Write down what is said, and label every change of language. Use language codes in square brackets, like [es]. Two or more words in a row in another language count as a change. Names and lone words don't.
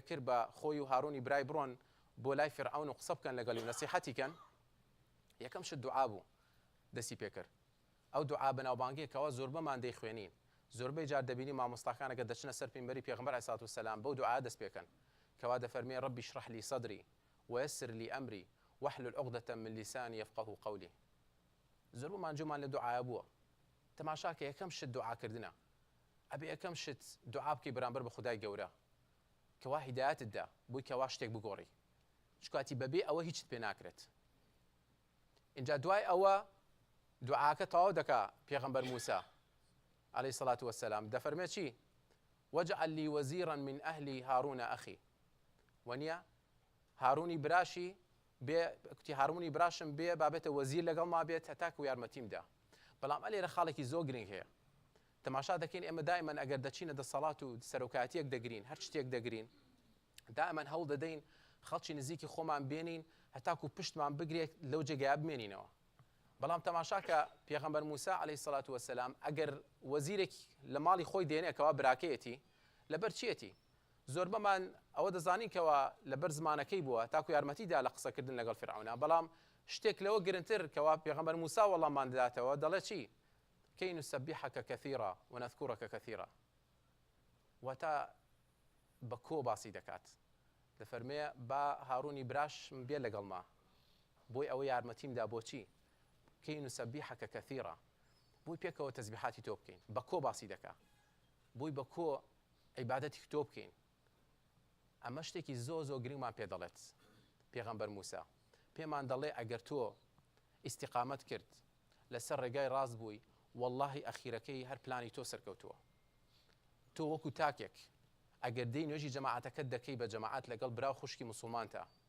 [ckb] کرد بە خۆی و هارونی برای بڕۆن بۆ لای فرعون و قسە بکەن لەگەڵی و نەسیحەتی کەن یەکەم شت دوعا بوو دەسی پێ کرد ئەو دوعا بەناوبانگەیەکەوە زۆربەمان دەیخوێنین زۆربەی جار دەبینی مامۆستاکانەکە دەچنە سەر پێمبەری پێغەمبەر [ar] عەلەیهی سەڵاتو وەسەلام [ckb] بەو دوعا دەست پێکەن کەوا دەفەرمێ [ar] رەبی اشرح لي صدري ويسر لي أمري واحلل عقدة من لساني يفقهوا قولي [ckb] زۆربەمان جومان لە دوعایە بووە تەماشاکە یەکەم شت دوعاکردنە ئەبێ یەکەم شت دوعا بکەی بەرامبەر بە خودای گەورە کەوا هیدایەتت دا بۆی کەوا شتێک بگۆڕی چکاتی بەبێ ئەوە هیچت پێ ناکرێت اینجا دوای ئەوە دوعاکە تەواو دەکا پێغەمبەر موسا [ar] عەلەیهی سەڵاتو وەسەلام [ckb] دەفەرمێ چی [ar] واجعل لي وزيرا من أهلي هارون أخي [ckb] ونیا هارونی براشی بێ کوتی هارونی براشم بێ بابێتە وەزیر لەگەڵ ما بێت هەتاکو یارمەتیمدا بەڵام ئەلێرە خاڵێکی زۆر گرنگ هەیە تەماشا دەکەین ئێمە دائیمەن ئەگەر دەچینە دەسەڵات و سەرۆکاتیەک دەگرین هەر شتێک دەگرین دائیمەن هەوڵ دەدەین خەڵکی نزیکی خۆمان بێنین هەتاکو پشتمان بگرێت لەو جێگایە بمێنینەوە بەڵام تەماشاکە پێغەمبەر موسا [ar] عەلەیهی سەڵاتو وەسەلام [ckb] ئەگەر وەزیرێک لە ماڵی خۆی دێنێکەوە براکەیەتی لەبەر چیەتی زۆربەمان ئەوە دەزانین کەوا لەبەر زمانەکەی بووە تاکو یارمەتیدا لە قسەکردن لەگەڵ فرعونە بەڵام شتێک لەوە گرنگتر کەوا پێغەمبەر موسا وەڵامان دەداتەوە دەڵێ چی [ar] كي نسبحك كثيرا ونذكرك كثيرا [ckb] وتا بكو باسی دەکات دەفەرمێ با هارونی براشم بێ لەگەڵ ما بۆی ئەوە یارمەتیمدا بۆچی [ar] كي نسبحك [ckb] كثيرا بۆی پێکەوە تەسبیحاتی تۆ بکەین بەکۆ باسی دەکا بۆی بەکۆ عیبادەتی تۆ بکەین ئەمە شتێکی زۆر زۆر گرنگمان پێ دەڵێت پێغەمبەر موسا پێمان دەڵێ ئەگەر تۆ ئیستیقامەت کرد لەسەر ڕێگای ڕاست بووی واللهی ئەخیرەکەی هەر پلانی تۆ سەرکەوتووە تۆ وەکو تاکێک ئەگەر دەی نوێژی جەماعەتەکەت دەکەی بە جەماعەت لەگەڵ براو خوشکی موسڵمانتە